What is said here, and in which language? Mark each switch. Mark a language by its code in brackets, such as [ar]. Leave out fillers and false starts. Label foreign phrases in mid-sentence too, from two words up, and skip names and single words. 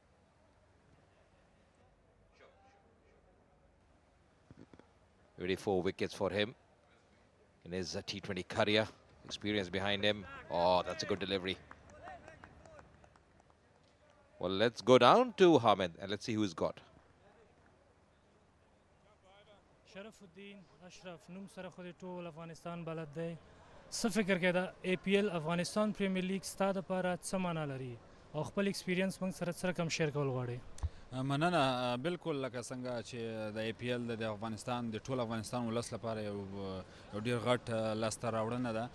[en] Ready 4 wickets for him in his T20 career. Experience behind him. Oh, that's a good delivery. Well, let's go down to Hamid and let's see who's got. Sharafuddin Ashraf Num Sara Khode Tol Afghanistan balad day. [ps] څه فکر کې دا APL افغانستان پریمیر لیگ ستاسو لپاره څه معنا لري او خپل ایکسپیرینس موږ سره کم شیر کول غواړي؟ مننه. بالکل لکه څنګه چې د APL د افغانستان د ټول افغانستان ولس لپاره یو ډیر غټ لاسته راوړنه ده.